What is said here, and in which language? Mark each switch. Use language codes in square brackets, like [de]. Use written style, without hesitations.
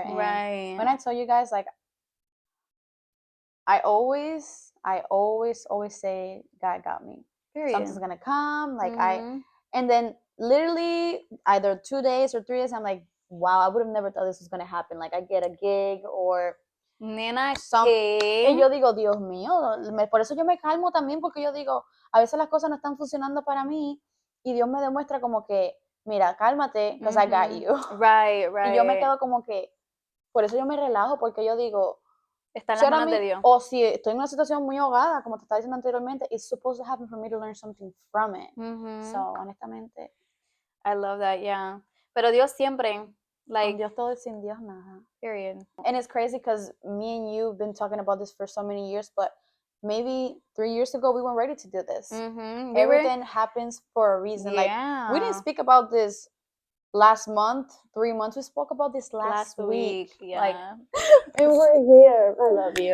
[en] And when I tell you guys, like, I always say, God got me. Period. Something's gonna come. Like, and then literally either 2 days or 3 days, I'm like, wow, I would have never thought this was gonna happen. Like, I get a gig or [es] Nena, y yo digo, Dios mío, por eso yo me calmo también, porque yo digo, a veces las cosas no están funcionando para mí y Dios me demuestra como que, mira, cálmate, [en] because I got you. Right. [es] Y yo me quedo como que, por eso yo me relajo, porque yo digo, está en las manos de Dios. O si estoy en una situación muy ahogada, como te estaba diciendo anteriormente, [en] it's supposed to happen for me to learn something from it. [es] So, honestamente, [en] I love that, yeah. [es] Pero Dios siempre, [en] like, [es] con Dios todo y sin Dios nada. [en] Period. And it's crazy because me and you have been talking about this for so many years, but maybe 3 years ago we weren't ready to do this. Everything happens for a reason. Yeah. Like, we didn't speak about this last month, 3 months. We spoke about this last week. Yeah. Like, and we're here. I love you.